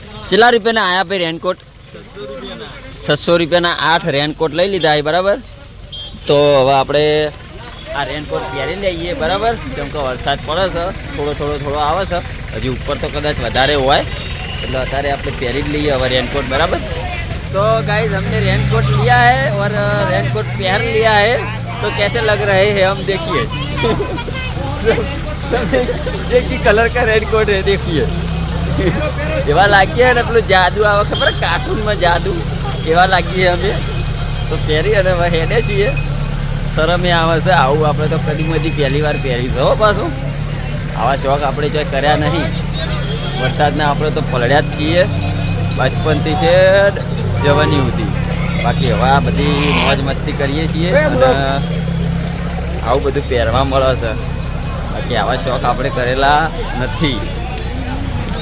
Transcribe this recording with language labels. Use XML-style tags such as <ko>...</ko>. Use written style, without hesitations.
<gu>કેટલા રૂપિયાના આયા ભાઈ રેનકોટ? 600 રૂપિયાના 8 રેનકોટ લઈ લીધા બરાબર। તો હવે આપણે આ રેનકોટ પહેરી લઈએ બરાબર, કેમ કે વરસાદ પડે છે, થોડો આવે છે, હજી ઉપર તો કદાચ વધારે હોય, એટલે અત્યારે આપણે પહેરી જ લઈએ હવે રેનકોટ બરાબર।</gu> <hi>तो गाइस हमने रेनकोट लिया है और रेनकोट पहन लिया है, तो कैसे लग रहे हैं हम देखिए। देखिए कलर का रेनकोट है, देखिए</hi> <gu>एवा लागिए ने पेલું જાદુ આવે ખબર કાર્ટૂનમાં જાદુ એવા લાગીએ અમે। તો પહેરી અને હેડે છીએ, શરમે આવે છે, આવું આપણે તો કદી પહેલી વાર પહેરી છે હો। પાછું આવા શોખ આપણે જો કર્યા નહીં, વરસાદના આપણે તો પલળ્યા જ છીએ બચપનથી છે જવાની હતી। બાકી હવે આ બધી મોજ મસ્તી કરીએ છીએ અને આવું બધું પહેરવા મળે છે, બાકી આવા શોખ આપણે કરેલા નથી।</gu>